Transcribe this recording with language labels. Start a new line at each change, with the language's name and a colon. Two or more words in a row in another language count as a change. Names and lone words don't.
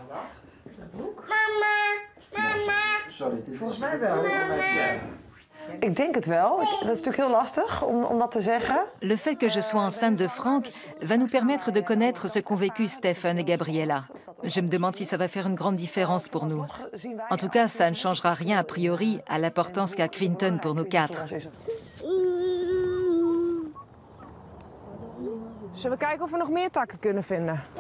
French: Le fait que je sois enceinte de Frank va nous permettre de connaître ce qu'ont vécu Stephen et Gabriella. Je me demande si ça va faire une grande différence pour nous. En tout cas, ça ne changera rien a priori à l'importance qu'a Quinten pour nous 4.
Dutch: Zullen we kijken of we nog meer takken kunnen vinden?